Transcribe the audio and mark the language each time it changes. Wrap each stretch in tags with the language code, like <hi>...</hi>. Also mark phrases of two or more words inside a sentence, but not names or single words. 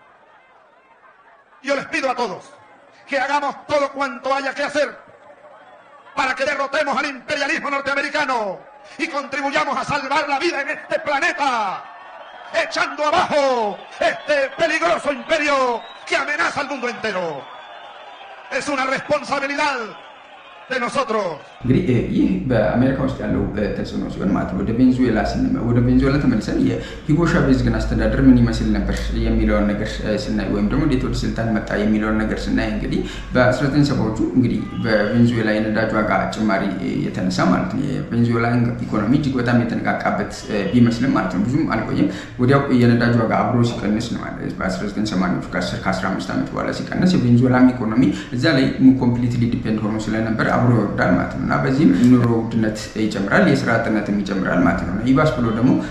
<es>Yo les pido a todos que hagamos todo cuanto haya que hacer para que derrotemos al imperialismo norteamericano y contribuyamos a salvar la vida en este planeta, echando abajo este peligroso imperio que amenaza al mundo entero. Es una responsabilidad de nosotros.</es> <am>እንግዲህ ይህ በአሜሪካ ውስጥ ያለው ተጽዕኖ ሲሆን ማለት ነው። ወደ ቬንዙዌላ ተመልሰን የሂጎ ሻቬዝ ግን አስተዳደር ምን ይመስል ነበር የሚለውን ነገር ስናይ ወይም ደግሞ እንዴት ወደ ስልጣን መጣ የሚለውን ነገር ስናይ እንግዲህ በ1970ዎቹ እንግዲህ በቬንዙዌላ የነዳጅ ዋጋ ጭማሪ የተነሳ ማለት ነው የቬንዙዌላ ኢኮኖሚ እጅግ በጣም የተነቃቃበት ቢመስልም ማለት ነው ብዙም አልቆየም። ወዲያው የነዳጅ ዋጋ አብሮ ሲቀንስ ነው ማለት በ1980ዎቹ ከ15 ዓመት በኋላ ሲቀንስ የቬንዙዌላ ኢኮኖሚ እዛ ላይ</am> <en>completely depend</en> <am>ሆኖ ስለነበር አብሮ ይወርዳል ማለት ነው። እና በዚህም ኑሮ ውድነት ይጨምራል፣ የስራ አጥነትም ይጨምራል ማለት ነው። ይባስ ብሎ ደግሞ</am>